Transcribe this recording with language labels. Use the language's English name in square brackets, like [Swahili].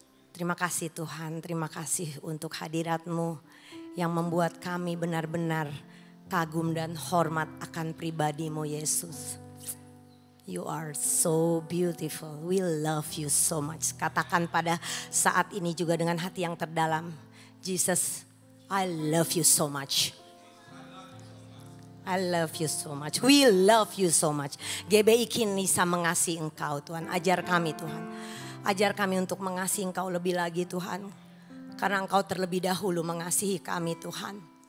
[Indonesian] Terima kasih Tuhan, terima kasih untuk hadirat-Mu yang membuat kami benar-benar kagum dan hormat akan pribadi-Mu Yesus. [English] You are so beautiful, we love you so much. [Indonesian] Katakan pada saat ini juga dengan hati yang terdalam, Jesus, [English] I love you so much. I love you so much. We love you so much. [Indonesian] GBI Kinisa mengasihi Engkau Tuhan. Ajar kami Tuhan. Ajar kami untuk mengasihi Engkau lebih lagi Tuhan. Karena Engkau terlebih dahulu mengasihi kami Tuhan.